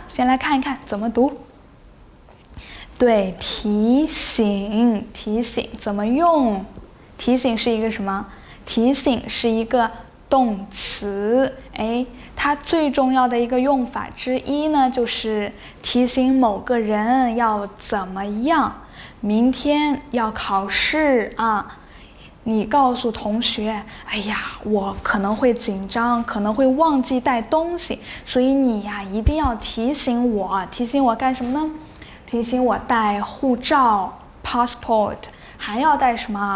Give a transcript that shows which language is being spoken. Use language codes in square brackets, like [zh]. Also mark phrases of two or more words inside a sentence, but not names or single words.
[zh] 先來看一看怎麼讀。對，提醒，提醒怎麼用？提醒是一個什麼？提醒是一個動詞，哎。它最重要的一個用法之一呢，就是提醒某個人要怎麼樣，明天要考試啊，你告訴同學，哎呀，我可能會緊張，可能會忘記帶東西，所以你呀一定要提醒我，提醒我幹什麼呢？提醒我帶護照 passport， 還要帶什麼？